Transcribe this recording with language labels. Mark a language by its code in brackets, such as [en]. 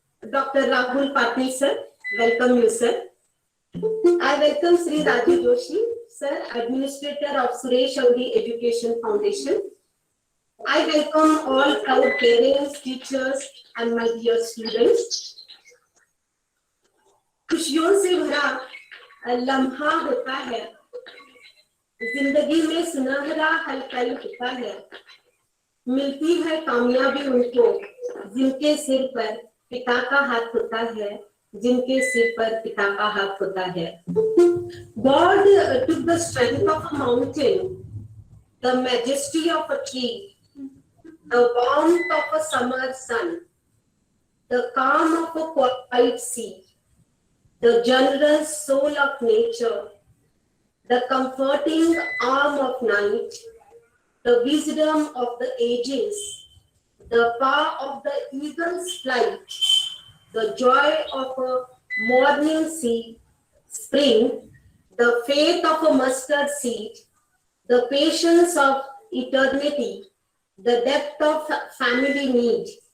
[en] Dr. Rahul Patil sir, welcome you sir. I welcome Sri Raju Joshi sir, Administrator of Suresh Audi Education Foundation. I welcome all proud parents, teachers and my dear students. [hi] खुशियों से भरा लम्हा होता है, जिंदगी में सुनहरा हलचल होता है, मिलती है कामयाबी उनको जिनके सिर पर पिता का हाथ होता है, जिनके सिर पर पिता का हाथ होता है. [en] God took the strength of a mountain, the majesty of a tree, the warmth of a summer sun, the calm of a quiet sea, the generous soul of nature, the comforting arm of night, the wisdom of the ages, the power of the eagle's flight, the joy of a morning sea, spring, the faith of a mustard seed, the patience of eternity, the depth of family need.